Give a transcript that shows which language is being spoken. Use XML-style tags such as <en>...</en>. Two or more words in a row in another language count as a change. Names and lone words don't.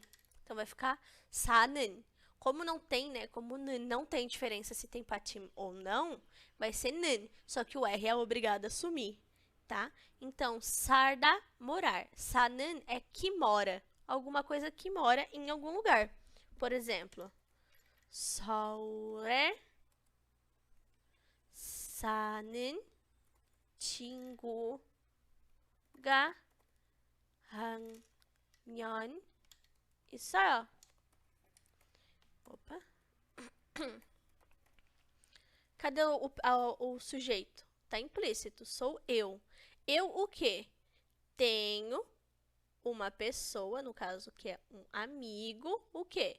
<pt>Então, vai ficar sanen. Como não tem, né? Como não tem diferença se tem patim ou não, vai ser nen. Só que o R é obrigado a sumir, tá? Então, sarda, morar. Sanen é que mora. Alguma coisa que mora em algum lugar. Por exemplo,</pt> <ko>서울에 사는 친구가 한 명 있어요.</ko> <pt>Opa. Cadê o sujeito? Tá implícito. Sou eu. Eu o quê? Tenho uma pessoa, no caso que é um amigo, o quê?</pt>